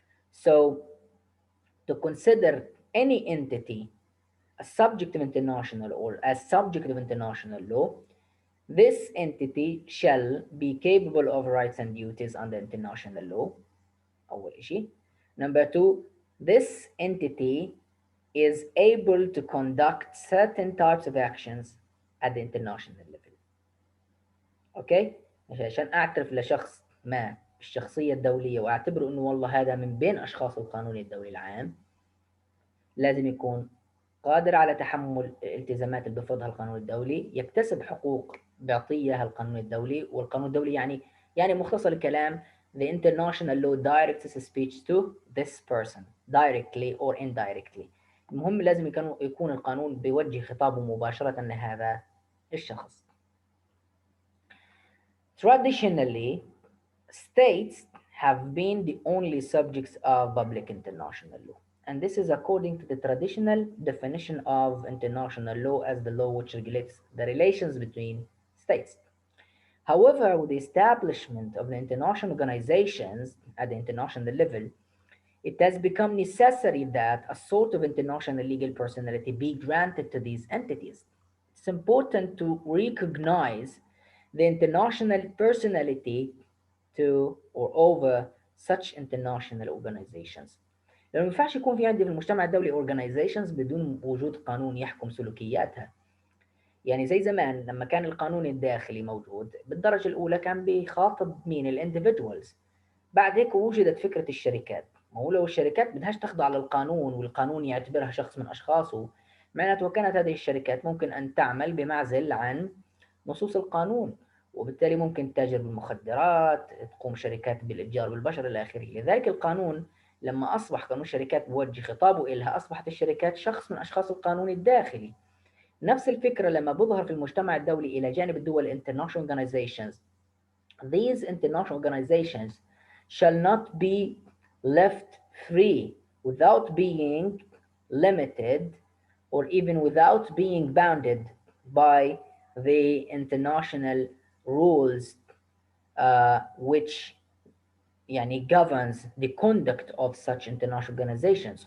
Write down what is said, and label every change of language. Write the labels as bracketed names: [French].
[English] So to consider any entity a subject of international or as subject of international law, this entity shall be capable of rights and duties under international law. [Arabic] أول إشي. [English] Number two, this entity is able to conduct certain types of actions at the international level. [Arabic] اوكي؟ عشان اعترف لشخص ما بالشخصيه الدوليه واعتبره انه والله هذا من بين اشخاص القانون الدولي العام، لازم يكون قادر على تحمل الالتزامات اللي بيفرضها القانون الدولي، يكتسب حقوق بيعطيها القانون الدولي، والقانون الدولي يعني مختصر الكلام [English] the international law directs speech to this person directly or indirectly. [Arabic] المهم لازم يكون القانون بيوجه خطابه مباشرة لهذا الشخص. [English] Traditionally, states have been the only subjects of public international law. And this is according to the traditional definition of international law as the law which regulates the relations between states. However, with the establishment of the international organizations at the international level, it has become necessary that a sort of international legal personality be granted to these entities. It's important to recognize the international personality to or over such international organizations. [Arabic] لأنه ما ينفعش يكون في عندي في المجتمع الدولي organizations بدون وجود قانون يحكم سلوكياتها. يعني زي زمان لما كان القانون الداخلي موجود بالدرجة الأولى كان بيخاطب مين؟ الاندفيدوالز. بعد هيك وجدت فكرة الشركات. ما هو لو الشركات بدهاش تخضع للقانون والقانون يعتبرها شخص من أشخاصه، معناته وكانت هذه الشركات ممكن أن تعمل بمعزل عن نصوص القانون، وبالتالي ممكن تتاجر بالمخدرات، تقوم شركات بالإتجار بالبشر إلى آخره. لذلك القانون لما أصبح قانون الشركات بوجه خطابه إلها أصبحت الشركات شخص من أشخاص القانون الداخلي. نفس الفكرة لما بظهر في المجتمع الدولي إلى جانب الدول [English] international organizations. These international organizations shall not be left free without being limited or even without being bounded by the international rules which [Arabic] يعني [English] governs the conduct of such international organizations.